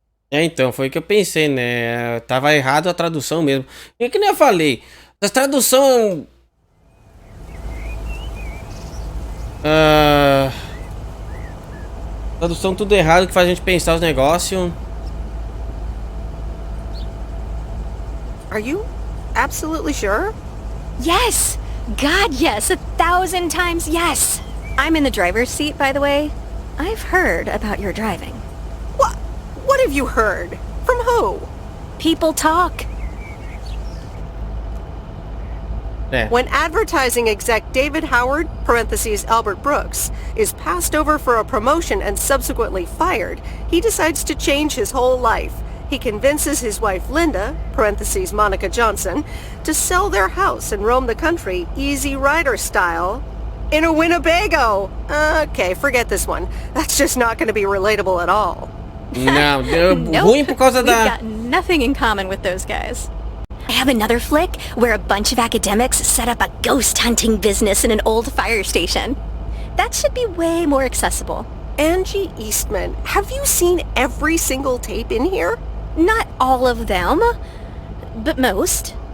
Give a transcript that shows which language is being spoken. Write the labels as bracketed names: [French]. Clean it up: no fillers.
[Portuguese] É, então, foi o que eu pensei, né? Tava errado a tradução mesmo. E que nem eu falei, a tradução... tradução tudo errado que faz a gente pensar os negócios. [English] Are you absolutely sure? Yes! God, yes! 1,000 times yes! I'm in the driver's seat, by the way. I've heard about your driving. What have you heard? From who? People talk. When advertising exec David Howard, parentheses Albert Brooks, is passed over for a promotion and subsequently fired, he decides to change his whole life. He convinces his wife Linda, parentheses Monica Johnson, to sell their house and roam the country Easy Rider style in a Winnebago. Okay, forget this one. That's just not going to be relatable at all. [Portuguese] Não, deu ruim por causa da... [English] We've got nothing in common with those guys. I have another flick where a bunch of academics set up a ghost hunting business in an old fire station. That should be way more accessible. Angie Eastman, have you seen every single tape in here? Not all of them, but most.